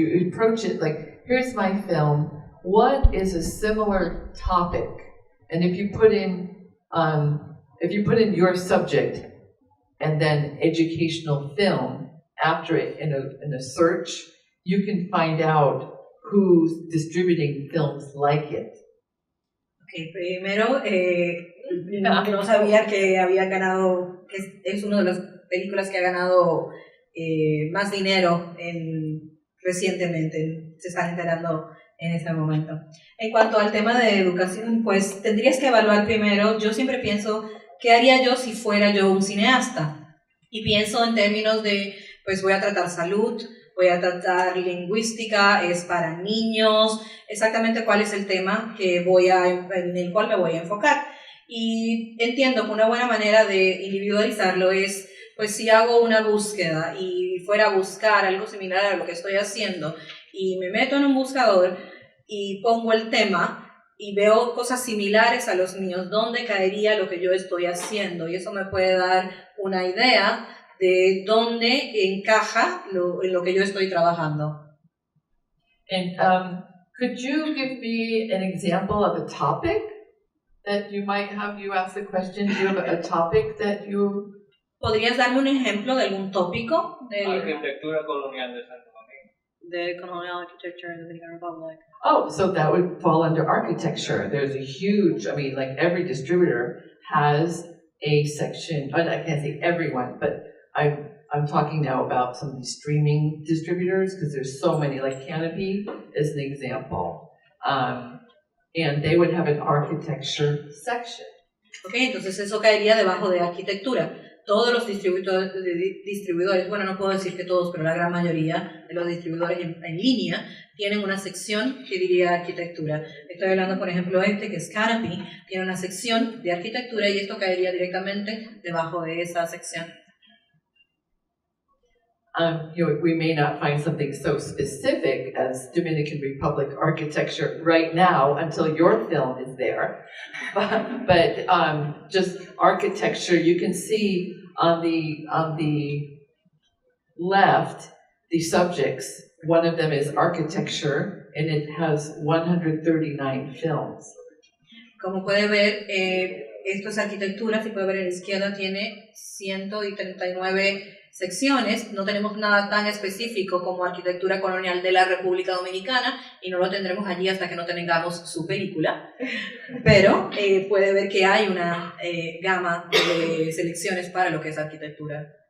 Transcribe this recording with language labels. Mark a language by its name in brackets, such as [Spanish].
[English] You approach it like, here's my film. What is a similar topic? And if you put in your subject and then educational film after it in a search, you can find out who's distributing films like it. [Spanish] Okay, primero, no sabía que había ganado, que es una de las películas que ha ganado más dinero recientemente, se están enterando en este momento. En cuanto al tema de educación, pues tendrías que evaluar primero, yo siempre pienso, ¿qué haría yo si fuera yo un cineasta? Y pienso en términos de, pues voy a tratar salud, voy a tratar lingüística, es para niños, exactamente cuál es el tema en el cual me voy a enfocar. Y entiendo que una buena manera de individualizarlo es, pues si hago una búsqueda y fuera a buscar algo similar a lo que estoy haciendo y me meto en un buscador y pongo el tema y veo cosas similares a los míos, ¿dónde caería lo que yo estoy haciendo? Y eso me puede dar una idea de dónde encaja lo que yo estoy trabajando. [English] And could you give me an example of a topic that you might have? You ask the question. Do you have a topic that you? [Spanish] ¿Podrías darme un ejemplo de algún tópico? Arquitectura colonial de Santo Domingo. [English] de colonial architecture in the Dominican Republic. Oh, so that would fall under architecture. There's a huge, I mean, like every distributor has a section, I can't say everyone, but I'm talking now about some of these streaming distributors because there's so many, like Canopy is an example. And they would have an architecture section. [Spanish] Okay, entonces eso caería debajo de arquitectura. Todos los distribuidores, bueno, no puedo decir que todos, pero la gran mayoría de los distribuidores en línea tienen una sección que diría arquitectura. Estoy hablando, por ejemplo, que es Canopy, tiene una sección de arquitectura y esto caería directamente debajo de esa sección. [English] You know, we may not find something so specific as Dominican Republic architecture right now until your film is there, but just architecture. You can see on the left the subjects. One of them is architecture, and it has 139 films. [Spanish] Como puede ver, esto es arquitectura. Si puede ver a la izquierda tiene 139 secciones. No tenemos nada tan específico como arquitectura colonial de la República Dominicana y no lo tendremos allí hasta que no tengamos su película, pero puede ver que hay una gama de selecciones para lo que es arquitectura.